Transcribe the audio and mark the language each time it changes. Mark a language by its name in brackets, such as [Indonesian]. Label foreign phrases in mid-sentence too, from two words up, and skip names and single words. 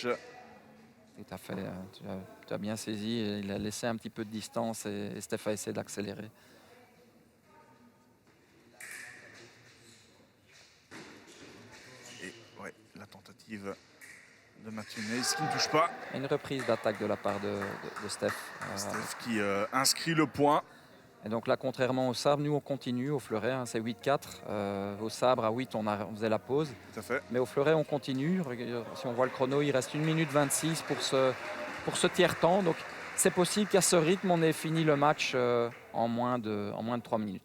[French] Tout à fait, tu as bien saisi, il a laissé un petit peu de distance et Stef a essayé d'accélérer. Et ouais, la tentative de Mathieu Neis qui ne touche pas. Une reprise d'attaque de la part de Stef. Stef qui inscrit le point. Et donc là, contrairement au sabre, nous on continue au fleuret, c'est 8-4. Au sabre, à 8, on faisait la pause. Tout à fait. Mais au fleuret, on continue. Si on voit le chrono, il reste 1 minute 26 pour ce tiers-temps. Donc c'est possible qu'à ce rythme, on ait fini le match en moins de 3 minutes.